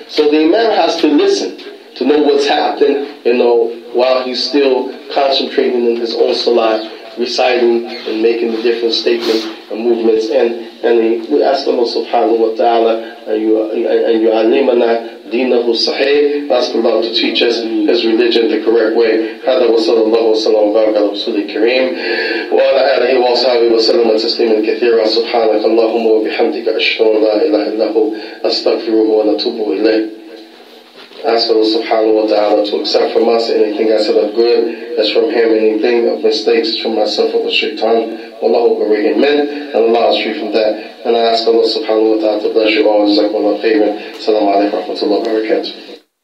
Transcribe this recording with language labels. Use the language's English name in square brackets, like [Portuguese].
[English] So the Imam has to listen to know what's happening, while he's still concentrating in his own salat, reciting and making the different statements and movements. And we ask Allah subhanahu wa ta'ala and yu'allimana dinahu sahih. Ask Allah to teach us His religion the correct way. [Arabic] هذا وصلى الله وسلم وبارك على رسول الكريم وعلى آله وصحبه وسلم تسليما كثيرا. سبحانك اللهم وبحمدك أشهد أن لا إله إلا هو أستغفره ونتوب إليه. [English] Ask Allah subhanahu wa ta'ala to accept from us anything I said of good that's from Him, anything of mistakes is from myself or the shaitan. Wallahu bari'un min, and Allah is free from that. And I ask Allah subhanahu wa ta'ala to bless you all. Jazakumullah khairan. Assalamu alaikum wa rahmatullahi wa barakatuh.